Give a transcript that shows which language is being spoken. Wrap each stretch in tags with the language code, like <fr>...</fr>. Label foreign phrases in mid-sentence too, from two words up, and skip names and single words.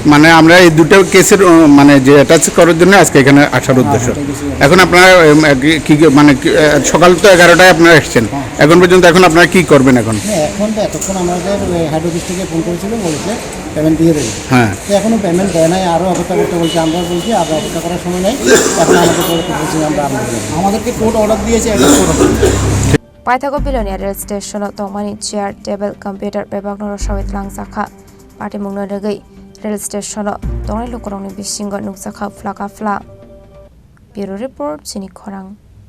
<bn>মানে আমরা এই দুটো কেসের মানে যে অ্যাটাচ করার জন্য আজকে এখানে আসার উদ্দেশ্য এখন আপনারা কি মানে সকাল তো 11টায় আপনারা এসেছেন এখন পর্যন্ত এখন আপনারা কি করবেন এখন এখন তো এতক্ষণ আমাদের হেড অফিস থেকে ফোন করেছিল বলেছে পেমেন্ট দিয়ে দেবে হ্যাঁ এখনো পেমেন্ট দেয় নাই আরও অপেক্ষা করতে বলছে আমরা বলছি আর অপেক্ষা করার সময় নেই এখন আমাদেরকে কোর্ট অর্ডার দিয়েছে</bn> <trk>Paithago Belonia rail station tongmani</trk> <en>chair table computer</en> <trk>bebak noro sawit Khlaijakha party mungno regai rail station tongai lokorongni bisingo nukjakha flaka fla</trk> <en>Bureau report</en> <trk>Chini Khorang</trk>